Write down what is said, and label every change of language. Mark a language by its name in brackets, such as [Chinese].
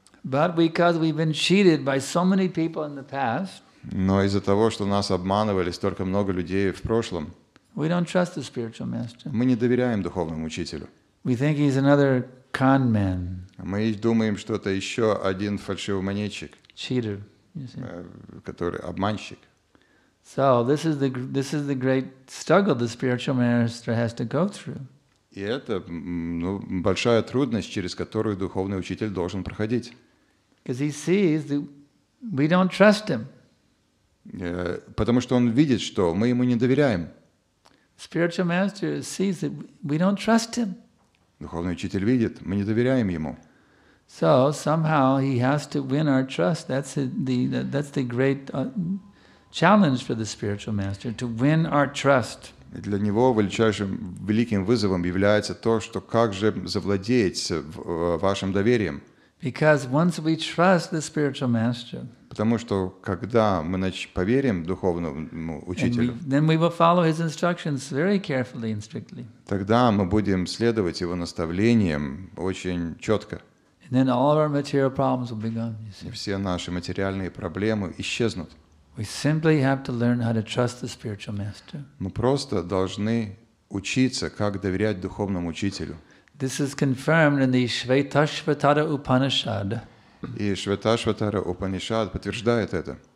[English] But because we've been cheated by so many people in the past, [Russian] Но из-за того, что нас обманывали столько много людей в прошлом, [English] we don't trust the spiritual master. [Russian] мы не доверяем духовному учителю. [English] We think he's another con man, [Russian] Мы думаем, что это еще один фальшивомонетчик, [English] cheater, you see. [Russian] который обманщик. [English] So this is the great struggle the spiritual master has to go through. [Russian] И это большая трудность, через которую духовный учитель должен проходить. [English] Because he sees that we don't trust him. [Russian] Потому что он видит, что мы ему не доверяем. [English] Spiritual master sees that we don't trust him. [Russian] Духовный учитель видит, мы не доверяем ему. [English] So somehow he has to win our trust. That's the great challenge for the spiritual master, to win our trust. [Russian] И для него великим вызовом является то, что как же завладеть вашим доверием. [English] Because once we trust the spiritual master, [Russian] Потому что когда мы поверим духовному учителю, [English] then we will follow his instructions very carefully and strictly. [Russian] тогда мы будем следовать его наставлениям очень четко. [English] And then all of our material problems will be gone. [Russian] И все наши материальные проблемы исчезнут. [English] We simply have to learn how to trust the spiritual master. [Russian] Мы просто должны учиться, как доверять духовному учителю. [English] This is confirmed in the Shvetashvatara Upanishad. [Russian] И Шветашватара Упанишад подтверждает это.